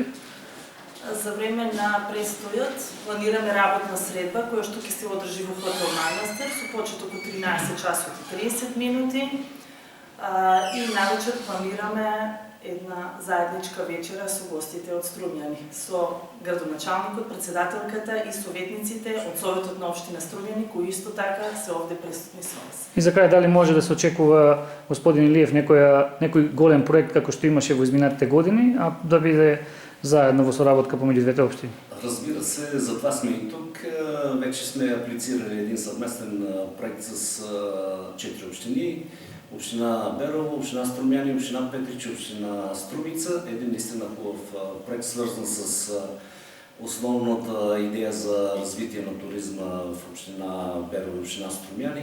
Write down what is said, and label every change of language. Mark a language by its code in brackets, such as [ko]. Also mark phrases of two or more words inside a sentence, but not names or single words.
[mk] За време на престојот планираме работна средба која што ќе се одржи во хотел Манастир со почеток од 13 часот и 30 минути и навечер планираме една заедничка вечера со гостите од Струмјани, со градоначалникот, председателката и советниците од Советот на општина Струмјани, кои исто така се овде присутни со нас. И за крај, дали може да се очекува, господин Илиев, некој голем проект како што имаше во изминатите години, а да биде заедно во соработка помеѓу двете општини? [bg] Разбира се, затова сме и тук. Вече сме аплицирали един съвместен проект с 4 общини. Община Берово, община Струмјани, община Петрич, община Струмица. Един наистина хубав проект, свързан с основната идея за развитие на туризма в община Берово и община Струмјани.